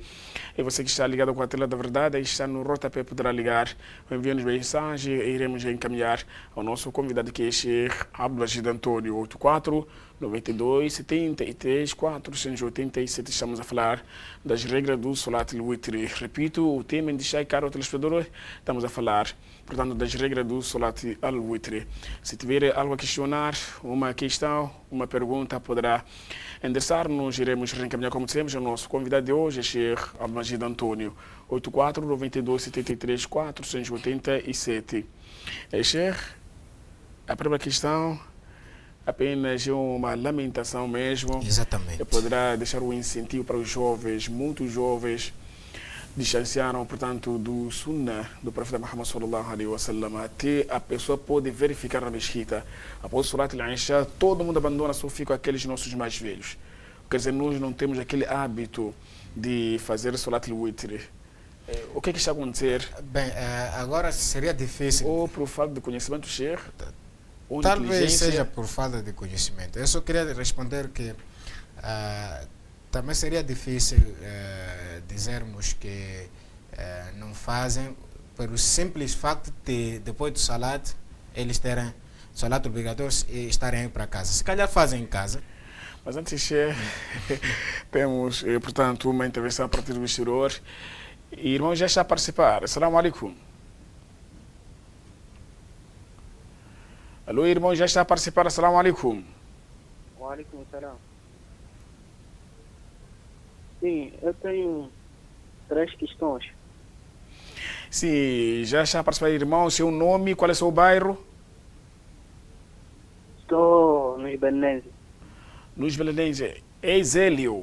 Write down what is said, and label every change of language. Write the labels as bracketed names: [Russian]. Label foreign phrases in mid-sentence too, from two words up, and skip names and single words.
[Portuguese] E você que está ligado com a tela da verdade, está no rodapé, poderá ligar, enviar-nos mensagem e iremos encaminhar ao nosso convidado, que é Sheikh Abdulmajid Antônio. 84 92 73 487. Estamos a falar das regras do [Arabic] صلاة الوتر. [Portuguese] Repito, o tema de Sheikh, caro telespectador, estamos a falar, portanto, das regras do [Arabic] صلاة الوتر. [Portuguese] Se tiver algo a questionar, uma questão, uma pergunta, poderá endereçar-nos, iremos reencaminhar, como dissemos, o nosso convidado de hoje, Sheikh Abdulmajid Antônio. 84 92 73 487. Sheikh, a primeira questão, apenas uma lamentação mesmo. Exatamente. Poderá deixar um incentivo para os jovens, muitos jovens distanciaram, portanto, do sunnah do profeta Muhammad [Arabic] صلى الله عليه وسلم. [Portuguese] Até a pessoa pode verificar na mesquita, após o [Arabic] صلاة العشاء, [Portuguese] todo mundo abandona, só ficam aqueles nossos mais velhos. Quer dizer, nós não temos aquele hábito de fazer [Arabic] صلاة الوتر. [Portuguese] O que está a acontecer? Bem, agora seria difícil. Ou por falta de conhecimento, Sheikh? Talvez seja por falta de conhecimento. Eu só queria responder que Também seria difícil dizermos que não fazem, pelo simples facto de, depois do salat, eles terem salat obrigatório e estarem aí para casa. Se calhar fazem em casa. Mas antes, temos, portanto, uma intervenção a partir do exterior. E irmão já está a participar. [Arabic] السلام عليكم. [Portuguese] Alô, irmão já está a participar. [Arabic] السلام عليكم. وعليكم السلام. [Portuguese] Sim, eu tenho 3 questões. Sim, já está a participar, irmão. Seu nome, qual é o seu bairro? Estou no Ibanese. Luís Belenense. É Zélio.